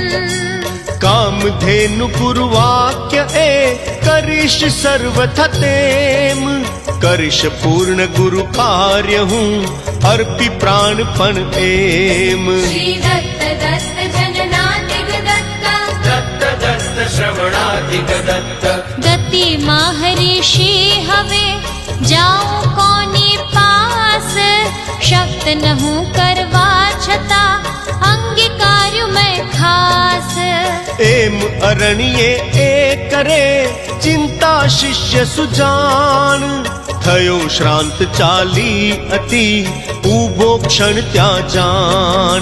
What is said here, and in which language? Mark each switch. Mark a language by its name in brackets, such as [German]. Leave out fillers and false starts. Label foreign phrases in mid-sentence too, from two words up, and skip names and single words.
[Gujarati] કામધેનુ ગુરુવાક્ય એ કરીશ સર્વથા તેમ કરીશ પૂર્ણ ગુરુ કાર્ય હું અર્પી પ્રાણ પણ એમ [Sanskrit] શ્રી દત્ત દત્ત જનનાધિક દત્ત दत्त दत्त श्रवणाधिक दत्त [Gujarati] ગતિમાં હરીશી હવે જાઉં કોની પાસ શક્ત ન હું કરવા છતાં અંગીકાર્યું મેં ખાસ એમ અરણ્યે એ કરે ચિંતા શિષ્ય સુજાણ થયો શ્રાંત ચાલી અતિ ઊભો ક્ષણ ત્યાં જાણ